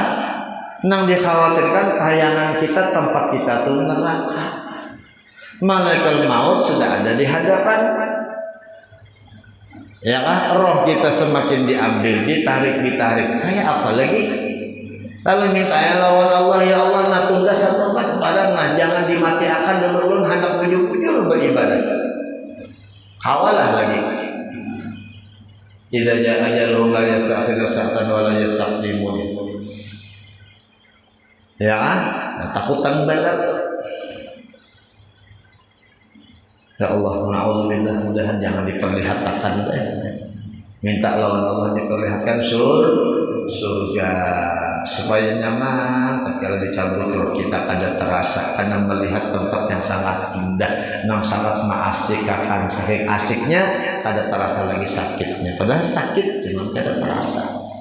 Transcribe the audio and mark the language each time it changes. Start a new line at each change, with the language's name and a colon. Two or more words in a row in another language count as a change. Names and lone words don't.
Banjar: Nang dikhawatirkan tayangan kita tempat kita itu neraka. Malaikat maut sudah ada di hadapan. Ya kan? Roh kita semakin diambil, ditarik. Kayak apa lagi? Lalu minta ya lawan Allah, ya Allah natunda satu barang nah jangan dimatiakan dulu hendak bujur-bujur beribadah. Kawalah lagi.
Arabic: إذا جاء أجلهم لا يستأخرون ساعة ولا يستقدمون.
Banjar: Ya, nah, takutan benar tuh. Ya Allah, na'udzubillah, mudahan jangan diperlihatkan deh. Minta lawan Allah diperlihatkan surga supaya nyaman tatkala dicabut roh kita kada terasa karena melihat tempat yang sangat indah, yang sangat asik akan saking asiknya kada terasa lagi sakitnya, padahal sakit cuma kada terasa.